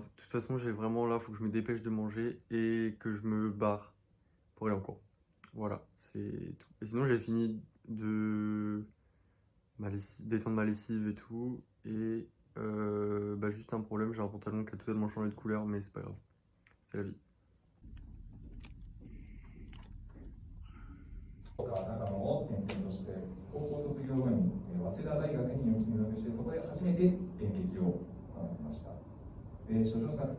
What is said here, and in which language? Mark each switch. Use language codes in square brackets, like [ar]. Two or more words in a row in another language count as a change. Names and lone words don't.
[fr] De toute façon, j'ai vraiment là, faut que je me dépêche de manger et que je me barre pour aller en cours. Voilà, c'est tout. Et sinon, j'ai fini de d'étendre ma lessive et tout. Et juste un problème, j'ai un pantalon qui a totalement changé de couleur, mais c'est pas grave. C'est la vie. [ja] 中の転々として高校卒業後に早稲田大学に入学してそこで初めて演劇を学びました。で、処女作と